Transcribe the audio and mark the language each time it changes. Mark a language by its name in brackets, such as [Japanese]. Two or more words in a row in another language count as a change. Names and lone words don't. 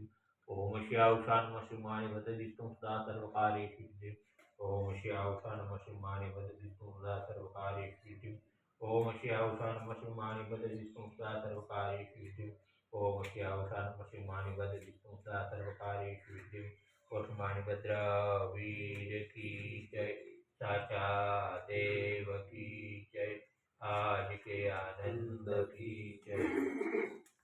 [Sanskrit] ओम श्याम शान मणिभद्र जिष्णु सदा सर्वकार्येषु सिद्धिं। ओम श्याम शान मणिभद्र जिष्णु सदा सर्वकार्येषु सिद्धिं। ओम श्याम शान मणिभद्र जिष्णु सदा सर्वकार्येषु सिद्धिं। ओम श्यावशान मणिभद्र जिष्णु सदा सर्वकार्येषु सिद्धिं। [Hindi] मणिभद्र वीर की जय। साचा देव की जय। आज के आनंद की जय।